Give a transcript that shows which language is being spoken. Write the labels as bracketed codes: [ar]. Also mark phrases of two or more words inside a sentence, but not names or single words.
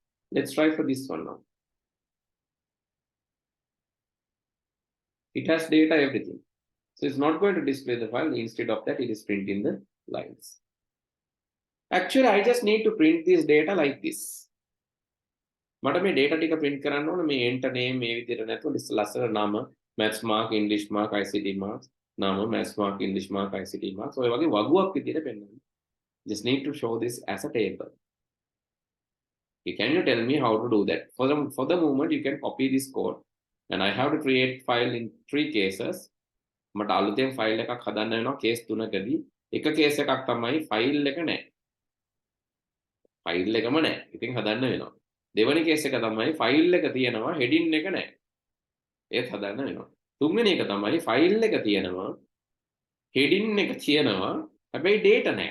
[en] Let's try for this one now. It has data, everything. So it's not going to display the file. Instead of that, it is printing the lines. Actually, I just need to print this data like this. [si] මට මේ data ටික print කරන්න ඕන මේ [en] enter name [si] මේ විදිහට නැතුව ලස්සන නම [en] maths mark English mark ICT marks [si] නම [en] maths mark English mark ICT marks [si] ඔය වගේ වගුවක් විදිහට පෙන්නන්න. [en] Just need to show this as a table. Can you tell me how to do that? For the moment, you can copy this code, and I have to create file in 3 cases. [si] මට අලුතෙන් file එකක් හදන්න වෙනවා case 3කදී. එක case එකක් තමයි file එක නැහැ. file එකම නැහැ. ඉතින් හදන්න වෙනවා. දෙවෙනි case එක තමයි file එක තියෙනවා heading එක නැහැ. ඒත් හදන්න වෙනවා. තුන්වෙනි එක තමයි file එක තියෙනවා heading එක තියෙනවා හැබැයි data නැහැ.